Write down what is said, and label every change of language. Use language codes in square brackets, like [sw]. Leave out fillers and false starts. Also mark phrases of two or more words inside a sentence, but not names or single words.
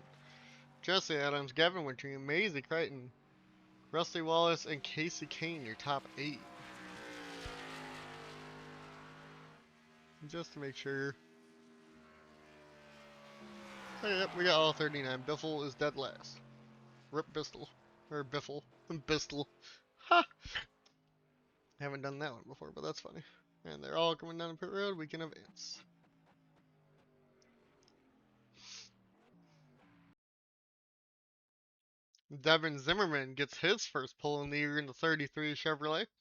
[en] Jesse Adams, Gavin Wintry, Maisie Crichton, Rusty Wallace, and Casey Kane, your top 8. Just to make sure. Oh, yep, we got all 39. Biffle is dead last. Rip Bistel. Or Biffle. Bistel. Ha! Haven't done that one before, but that's funny. And they're all coming down the pit road. We can advance. Devin Zimmerman gets his first pole in the year in the 33 Chevrolet.